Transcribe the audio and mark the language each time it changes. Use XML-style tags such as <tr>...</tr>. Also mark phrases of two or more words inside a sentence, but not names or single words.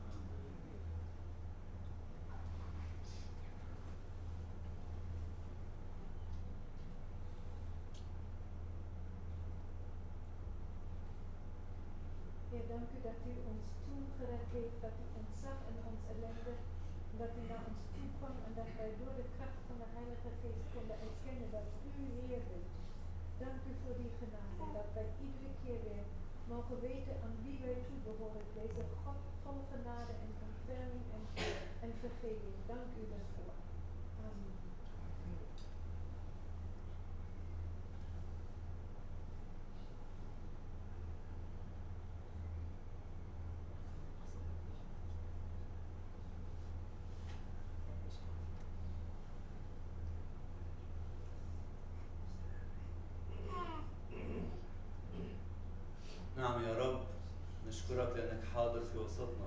<nl>Heer, dank u dat u ons toegered heeft, dat u ons zag in ons ellende, dat u naar ons toe kwam en dat wij door de kracht van de Heilige Geest konden erkennen dat u Heer bent. Dank u voor die genade, dat wij iedere keer weer mogen weten aan wie wij toebehoren. Deze God vol genade en ontferming en vergeving. Dank u daarvoor. Amen.</nl> <ar>نعم يا رب، نشكرك لأنك حاضر في وسطنا.</ar>